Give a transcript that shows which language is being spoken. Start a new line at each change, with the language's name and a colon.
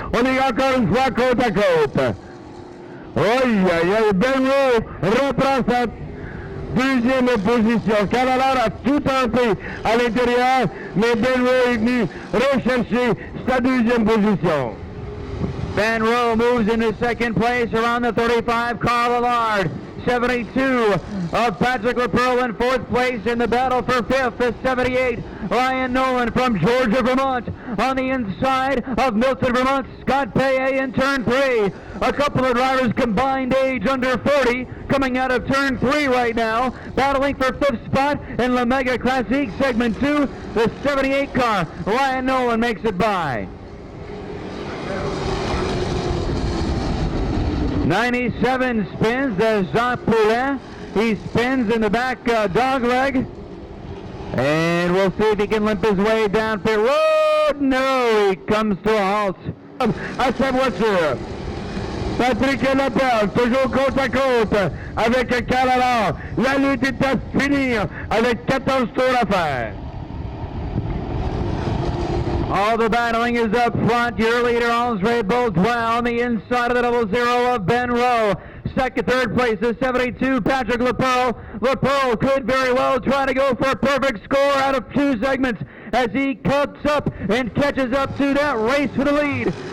French: On est encore une fois côte à côte. Aïe, aïe, aïe. Ben Rowe reprend sa 2e position. Canada a tout tenté à l'intérieur, mais Ben Rowe est venu rechercher sa 2e position.
English: Ben Rowe moves into second place around the 35, Carl Allard. 72 of Patrick LaPearl in 4th place in the battle for 5th. The 78, Ryan Nolan from Georgia, Vermont. On the inside of Milton, Vermont, Scott Paye in turn 3. A couple of drivers combined age under 40 coming out of turn 3 right now. Battling for 5th spot in Lamega Classique segment 2. The 78 car, Ryan Nolan makes it by. 97 spins, there's Jacques Poulin. He spins in the back dog leg. And we'll see if he can limp his way down pit road. No, he comes to a halt
French: à sa voiture. Patrick Laperle, toujours côte à côte avec Karl Allard. La lutte est à finir avec 14 tours à faire.
English: All the battling is up front. Your leader, Andre Baudouin, on the inside of the 00 of Ben Rowe. Second, third place is 72, Patrick Lepearl. Lepearl could very well try to go for a perfect score out of 2 segments as he cuts up and catches up to that race for the lead.